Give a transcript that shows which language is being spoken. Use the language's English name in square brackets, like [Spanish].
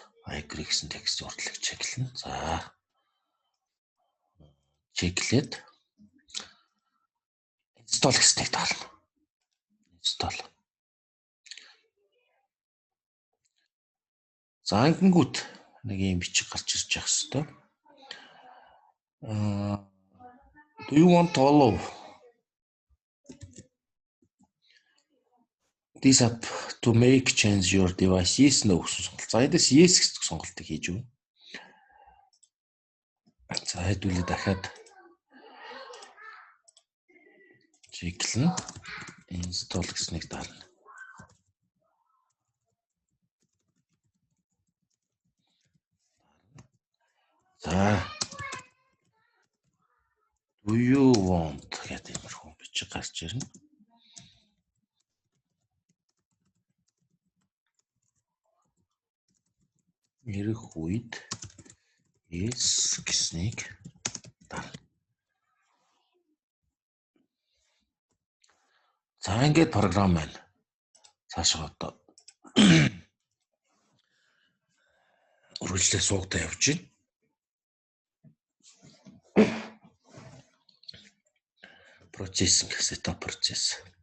[Mongolian] I agree гэсэн текстийн урдлыг чеклэн. За чеклээд install гэснийг дарна. [English] Install. [Mongolian] За ингэнгүүт нэг юм бичиг гарч ирж явах хэвээр. [English] Do you want to allow this app to make change your device? [Mongolian] Yes no гэсэн сонголт. За эндээс yes гэсэн сонголтыг хийж өгнө. За хэдүүлээ дахиад чеклэн install гэснийг дарна. За do you want гэдэг иймэрхүү бичиг гарч ирнэ. Ирэх үед yes гэснийг дарна. За ингээд програм байна. Цаашаа одоо үргэлжлээ суугатаа явж байна. [English] Processing setup process.